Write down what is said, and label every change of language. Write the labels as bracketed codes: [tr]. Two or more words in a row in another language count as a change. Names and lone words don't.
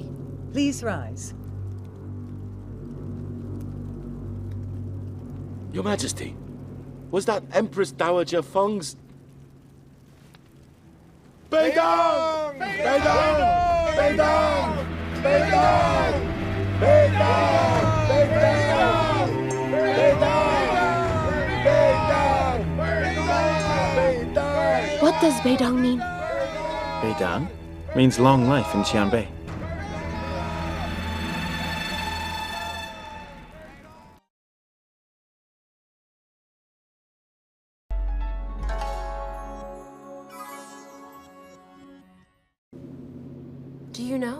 [en] Please rise. Your Majesty, was that Empress Dowager Feng's... Beidong! Beidong! Beidong! Beidong! Beidong! Beidong! Beidong! Beidong! What does Beidong mean? Beidong means long life in Xianbei. Do you know?